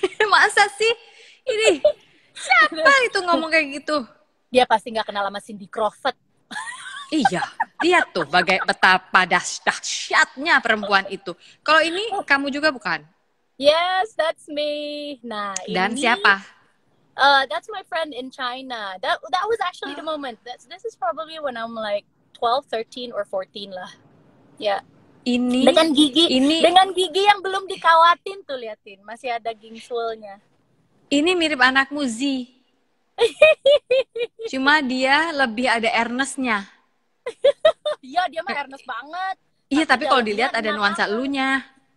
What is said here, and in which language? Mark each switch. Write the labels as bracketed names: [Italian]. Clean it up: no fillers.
[Indonesian] Masa sih? Ini siapa itu ngomong kayak gitu? Dia pasti nggak kenal sama Cindy Crawford. Iya, lihat tuh betapa dahsyatnya perempuan itu. Kalau ini kamu juga bukan? [English] Yes, that's me. Nah, [Indonesian] dan ini, siapa? [English] That's my friend in China. That was actually the moment. This is probably when I'm like 12, 13 or 14 lah. [Indonesian] Ya. Yeah. Ini dengan gigi yang belum dikawatin tuh, liatin, masih ada gingsulnya. Ini mirip anakmu Z. Cuma dia lebih ada earnestnya. Iya, dia mah earnest banget. Iya, tapi kalau dilihat ada nuansa elunya.